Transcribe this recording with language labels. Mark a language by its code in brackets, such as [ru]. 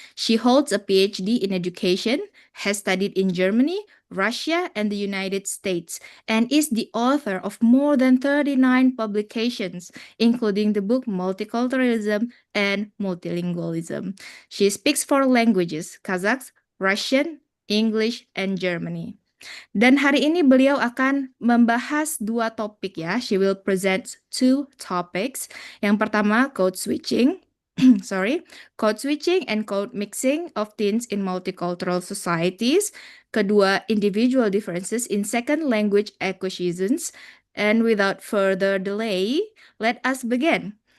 [en] She holds a PhD in education, has studied in Germany, Russia, and the United States, and is the author of more than 39 publications, including the book Multiculturalism and Multilingualism. She speaks 4 languages, Kazakh, Russian, English, and Germany. [id] Dan hari ini beliau akan membahas 2 topik ya. [en] She will present 2 topics. [id] Yang pertama, [en] code switching. Code switching and code mixing of teens in multicultural societies. [id] Kedua, [en] individual differences in second language acquisitions. And without further delay, let us begin.